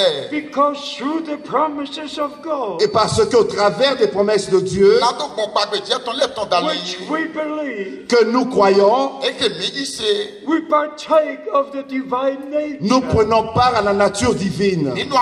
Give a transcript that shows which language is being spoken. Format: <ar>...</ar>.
<en>Because through the promises of God,</en> <fr>et parce qu'au travers des promesses de Dieu,</fr> <en>which we believe,</en> <fr>que nous croyons,</fr> <en>we partake of the divine nature.</en> <fr>Nous prenons part à la nature divine.</fr>